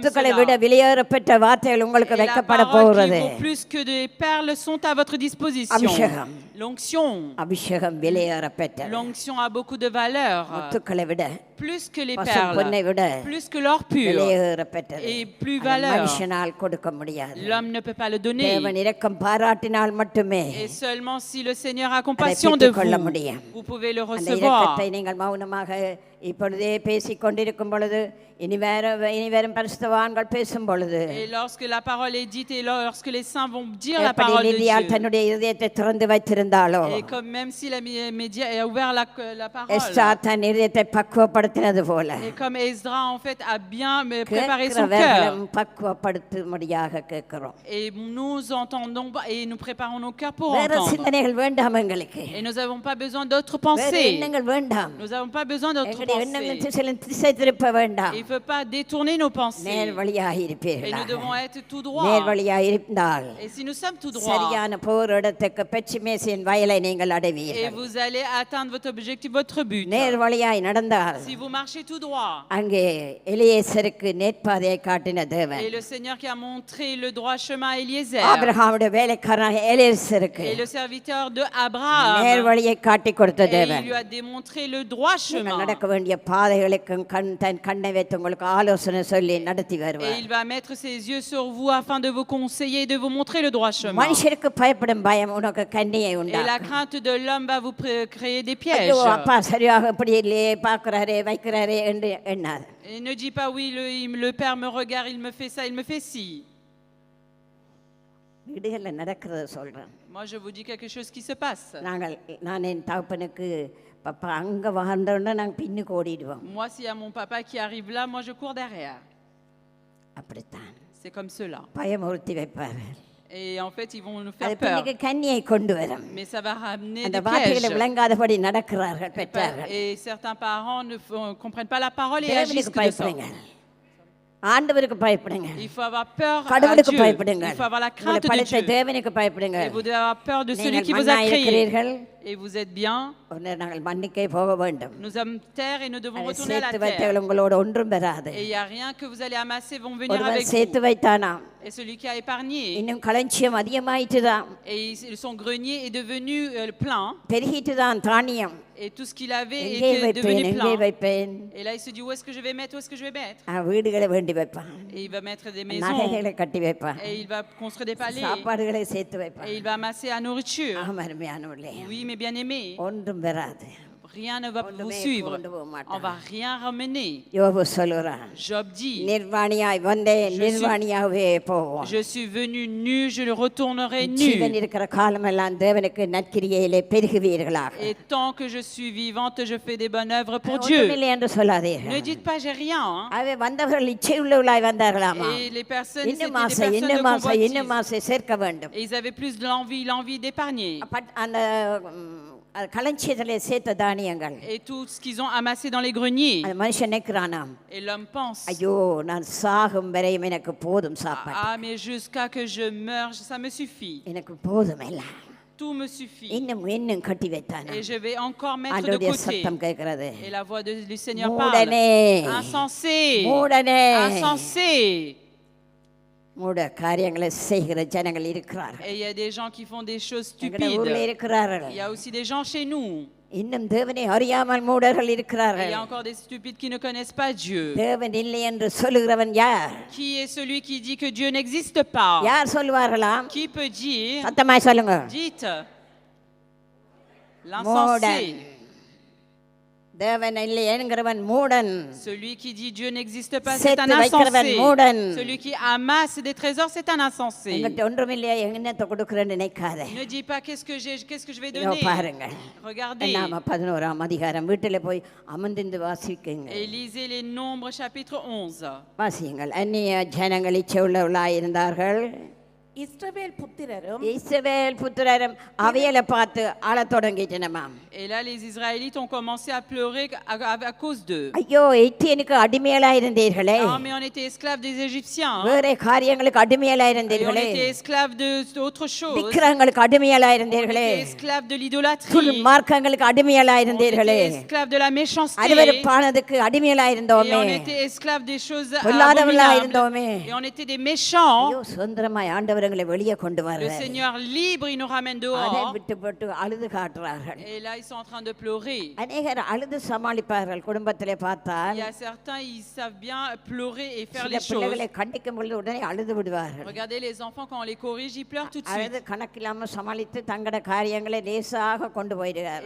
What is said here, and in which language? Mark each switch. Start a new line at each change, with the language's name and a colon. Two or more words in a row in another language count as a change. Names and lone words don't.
Tamil: முத்துக்களை விட
French: cela.
Tamil: வெளியேறப்பட்ட வார்த்தைகள் உங்களுக்கு
French: Et la
Tamil: வைக்கப்பட
French: parole qui
Tamil: போகிறது.
French: vaut plus que des perles sont à votre disposition.
Tamil: அபிஷேகம்.
French: L'onction.
Tamil: அபிஷேகம் வெளியேறப்பட்டது.
French: L'onction a beaucoup de valeur.
Tamil: முத்துக்களை விட
French: plus que les
Tamil: பசும்
French: perles,
Tamil: பொன்னை விட
French: plus que l'or pur,
Tamil: விலையேறப்பெற்றது.
French: et plus
Tamil: அதை
French: valeur.
Tamil: மனுஷனால் கொடுக்க முடியாது.
French: L'homme ne peut pas le donner.
Tamil: தேவன் இரக்கம் பாராட்டினால் மட்டுமே
French: Et seulement si le Seigneur a compassion de
Tamil: பெற்றுக்கொள்ள முடியும்.
French: vous, vous pouvez le
Tamil: அந்த
French: recevoir.
Tamil: இரக்கத்தை நீங்கள் மௌனமாக இப்பொழுதே பேசிக் கொண்டிருக்கும் பொழுது இனி வரும் பரிசுத்தவான்கள் பேசும் பொழுது
French: Et lorsque la parole est dite et lorsque les saints vont dire la
Tamil: எப்படி
French: parole de
Tamil: லிதியாள்
French: Dieu,
Tamil: தன்னுடைய இதயத்தை திறந்து வைத்திருந்தாலோ
French: et comme même si la média a ouvert la parole,
Tamil: எஸ்தா தன் இதயத்தை பக்குவப்படுத்தினது போல
French: et comme Esdra en fait a bien préparé son
Tamil: கேட்கிறவர்களும்
French: cœur,
Tamil: பக்குவப்படுத்தும்படியாக கேட்கிறோம்.
French: et nous entendons et nous préparons nos cœurs pour
Tamil: வேற
French: entendre.
Tamil: சிந்தனைகள் வேண்டாம் எங்களுக்கு.
French: Et nous n'avons pas besoin d'autres
Tamil: வேற
French: pensées.
Tamil: எண்ணங்கள் வேண்டாம்.
French: Nous n'avons pas besoin d'autres
Tamil: எங்களுடைய எண்ணங்கள்
French: pensées.
Tamil: திசை திருப்ப வேண்டாம்.
French: Il ne faut pas détourner nos pensées.
Tamil: நேர் வழியாக
French: Et nous
Tamil: இருப்பீர்களாக.
French: devons être tout
Tamil: நேர்
French: droit.
Tamil: வழியாக இருந்தால்
French: Et si nous sommes tout droit,
Tamil: சரியான போர் இடத்துக்கு பெச்சிமேசின் வயலை நீங்கள்
French: et
Tamil: அடைவீர்கள்.
French: vous allez atteindre votre objectif, votre but.
Tamil: நேர் வழியாய் நடந்தால்
French: Si vous marchez tout droit,
Tamil: அங்கே எலியேசருக்கு நேர்பாதையை காட்டின தேவன்
French: et le Seigneur qui a montré le droit chemin à Eliezer,
Tamil: ஆபிரகாமுடைய வேலைக்காரனாக எலியேசருக்கு
French: et le serviteur de Abraham,
Tamil: நேர் வழியை காட்டி கொடுத்த
French: et il
Tamil: தேவன்
French: lui a démontré le droit
Tamil: நீங்கள்
French: chemin.
Tamil: நடக்க வேண்டிய பாதைகளுக்கும் தன் கண்ணை வைத்து உங்களுக்கு ஆலோசனை சொல்லி நடத்தி
French: Et
Tamil: வருவார்.
French: il va mettre ses yeux sur vous afin de vous conseiller et de vous montrer le droit chemin.
Tamil: மனுஷருக்கு பயப்படும் பயம் உனக்கு கண்ணியை
French: Et la
Tamil: உண்டாக்கும்.
French: crainte de l'homme va vous créer des
Tamil: ஐயோ
French: pièges.
Tamil: அப்பா சரியாக இப்படி இல்லையே பார்க்கிறாரே வைக்கிறாரே என்று எண்ணாது.
French: Et ne dis pas oui, le père me regarde, il me fait ça, il me fait ci.
Tamil: வீடுகளில் நடக்கிறத சொல்றேன்.
French: Moi, je vous dis quelque chose qui se passe.
Tamil: நான் என் தகப்பனுக்கு பப்பா அங்கே வாழ்ந்தோன்னா நாங்கள் பின்னுக்கு ஓடிடுவோம்.
French: Moi, s'il y a mon papa qui arrive là, moi, je cours derrière.
Tamil: அப்படித்தான்
French: C'est comme cela.
Tamil: பயமுறுத்தி வைப்பார்.
French: Et en fait, ils vont nous
Tamil: அது
French: faire peur.
Tamil: பின்னுக்கு கன்னியை கொண்டு வரும்.
French: Mais ça va ramener
Tamil: அந்த
French: des
Tamil: வார்த்தைகளை
French: pièges.
Tamil: விளங்காதபடி நடக்கிறார்கள் பெற்றார்கள்.
French: Et certains parents ne comprennent pas la parole et agissent
Tamil: தேவனுக்கு
French: que de ça.
Tamil: பயப்படுங்க. ஆண்டவருக்கு பயப்படுங்க.
French: Il faut avoir peur à
Tamil: கடவுளுக்கு
French: Dieu.
Tamil: பயப்படுங்க.
French: Il faut avoir la
Tamil: உங்களை
French: crainte de
Tamil: படைத்த
French: Dieu.
Tamil: தேவனுக்கு பயப்படுங்க.
French: Et vous devez avoir peur de celui
Tamil: நீங்கள்
French: qui vous a
Tamil: மண்ணாய்
French: créé.
Tamil: இருக்கிறீர்கள்.
French: Et vous êtes bien.
Tamil: ஒரு நேரம் நாங்கள் மண்ணுக்கே போக வேண்டும்.
French: Nous sommes terre et nous devons
Tamil: அதை
French: retourner à la
Tamil: சேர்த்து
French: terre.
Tamil: வைத்தவள் உங்களோட ஒன்றும் பெறாது.
French: Et il n'y a rien que vous allez amasser vont venir
Tamil: ஒருவன்
French: avec
Tamil: சேர்த்து
French: vous.
Tamil: வைத்தானாம்.
French: Et celui qui a épargné,
Tamil: இன்னும் களஞ்சியம் அதிகமாயிட்டுதான்.
French: et son grenier est devenu plein.
Tamil: பெருகிட்டுதான் தானியம்.
French: Et tout ce qu'il avait
Tamil: எங்கே
French: était
Tamil: வைப்பேன்
French: devenu
Tamil: எங்கே
French: plein.
Tamil: வைப்பேன்.
French: Et là, il se dit, où est-ce que je vais mettre, où est-ce que je vais mettre?
Tamil: வீடுகளை வேண்டி வைப்பான்.
French: Et il va mettre des maisons.
Tamil: நகைகளை கட்டி வைப்பான்.
French: Et il va construire des palais.
Tamil: சாப்பாடுகளை சேர்த்து வைப்பான்.
French: Et il va amasser la nourriture.
Tamil: அருமையானவர்களே,
French: Oui, mes bien-aimés,
Tamil: ஒன்றும் பெறாது.
French: rien ne va vous suivre. On va rien ramener.
Tamil: யோபு சொல்லுறான்,
French: Job dit,
Tamil: நிர்வாணியாய் வந்தேன் நிர்வாணியாகவே போவோம்.
French: je suis venu nu, je retournerai
Tamil: ஜீவன்
French: nu.
Tamil: இருக்கிற காலமெல்லாம் தேவனுக்கு நற்கிரியையிலே பெருகுவீர்களாக.
French: Et tant que je suis vivante, je fais des bonnes œuvres pour Dieu.
Tamil: ஒன்றுமில்லை என்று சொல்லாதீர்கள்.
French: Ne dites pas, j'ai rien. Hein.
Tamil: அவை வந்தவர்கள் இச்சை உள்ளவர்களாய் வந்தார்களாமா?
French: Et les personnes, c'était
Tamil: இன்னும்
French: des
Tamil: ஆசை
French: personnes de
Tamil: இன்னும் ஆசை இன்னும்
French: convoitise.
Tamil: ஆசை சேர்க்க வேண்டும்.
French: Et ils avaient plus de l'envie d'épargner.
Tamil: அந்த களஞ்சியத்திலே சேர்த்த தானியங்கள்
French: Et tout ce qu'ils ont amassé dans les greniers.
Tamil: அந்த மனுஷன் நிற்கிறானாம்,
French: Et l'homme pense,
Tamil: ஐயோ நான் சாகும் வரையும் எனக்கு போதும் சாப்பாடு,
French: ah, mais jusqu'à que je meure, ça me suffit.
Tamil: எனக்கு போதும் இல்ல,
French: Tout me suffit.
Tamil: இன்னும் இன்னும் கட்டி வைத்தானா.
French: Et je vais encore mettre de
Tamil: ஆண்டவருடைய
French: côté.
Tamil: சத்தம் கேட்கிறது,
French: Et la voix du Seigneur parle.
Tamil: மூடனே
French: Insensé.
Tamil: மூடனே,
French: Insensé.
Tamil: மூட காரியங்களை செய்கிற ஜனங்கள் இருக்கிறார்கள்.
French: Et il y a des gens qui font des choses
Tamil: எங்கட ஊர்ல
French: stupides.
Tamil: இருக்கிறார்கள்.
French: Il y a aussi des gens chez nous.
Tamil: இன்னும் தேவனை அறியாமல் மூடர்கள்
French: Et il
Tamil: இருக்கிறார்கள்.
French: y a encore des stupides qui ne connaissent pas Dieu.
Tamil: தேவன் இல்லை என்று சொல்லுகிறவன் யார்?
French: Qui est celui qui dit que Dieu n'existe pas?
Tamil: யார் சொல்வார்களாம்?
French: Qui peut dire,
Tamil: சத்தமாய் சொல்லுங்க.
French: dites,
Tamil: மூடன்.
French: l'insensé.
Tamil: தேவன் இல்லை என்கிறவன் மூடன்.
French: Celui qui dit Dieu n'existe pas, c'est
Tamil: சேர்த்து
French: un
Tamil: வைக்கிறவன்
French: insensé.
Tamil: மூடன்.
French: Celui qui amasse des trésors, c'est un insensé.
Tamil: எங்கிட்ட ஒன்றும் இல்லையா என்னத்தை கொடுக்குறேன்னு நினைக்காத.
French: Ne dis pas qu'est-ce que j'ai, qu'est-ce que je vais
Tamil: இதோ
French: donner.
Tamil: பாருங்க,
French: Regardez.
Tamil: நாம 11ஆம் அதிகாரம் வீட்டில் போய் அமர்ந்திருந்து வாசிக்குங்க.
French: Et lisez les Nombres chapitre 11.
Tamil: வாசியுங்கள். அந்நிய ஜனங்கள் இச்சை உள்ளவர்களாய் இருந்தார்கள். இஸ்ரவேல் புத்திரரும் இஸ்ரவேல் புத்திரரும் அவையலை பார்த்து ஆளத் தொடங்கிட்டனமாம்.
French: Et là, les Israélites ont commencé à pleurer à cause d'eux.
Tamil: ஐயோ எத்தியனுக்கு அடிமையலாய் இருந்தீர்களே,
French: Ah, mais on était esclaves des Égyptiens. Hein.
Tamil: வேற காரியங்களுக்கு அடிமையலாய்
French: Et on
Tamil: இருந்தீர்களே,
French: était esclaves d'autres choses.
Tamil: விக்கிரகங்களுக்கு அடிமையலாய்
French: On
Tamil: இருந்தீர்களே,
French: était esclaves de l'idolâtrie.
Tamil: துன்மார்க்கங்களுக்கு அடிமையலாய்
French: On
Tamil: இருந்தீர்களே,
French: était esclaves de la méchanceté.
Tamil: அருவருப்பானதுக்கு அடிமையலாய்
French: Et
Tamil: இருந்தோமே,
French: on était esclaves des choses
Tamil: பொல்லாதவர்களாய்
French: abominables.
Tamil: இருந்தோமே.
French: Et on était des méchants.
Tamil: ஐயோ சுதந்திரமாய் ஆண்டவரை எங்களை வெளியே கொண்டு
French: Le
Tamil: வர
French: Seigneur libre, il nous ramène
Tamil: அதை
French: dehors.
Tamil: விட்டு போட்டு அழுது காட்டுறார்கள்.
French: Et là, ils sont en train de pleurer.
Tamil: அநேகர் அழுது சமாளிப்பார்கள். குடும்பத்திலே
French: Il
Tamil: பார்த்தால்
French: y a certains, ils savent bien pleurer et faire
Tamil: சில
French: les choses.
Tamil: பிள்ளைகளை கண்டிக்கும் பொழுது உடனே அழுது விடுவார்கள்.
French: Regardez les enfants, quand on les corrige, ils pleurent tout de
Tamil: அழுது
French: suite.
Tamil: கணக்கில்லாம சமாளித்து தங்களோட காரியங்களை லேசாக கொண்டு போயிடுறார்கள்.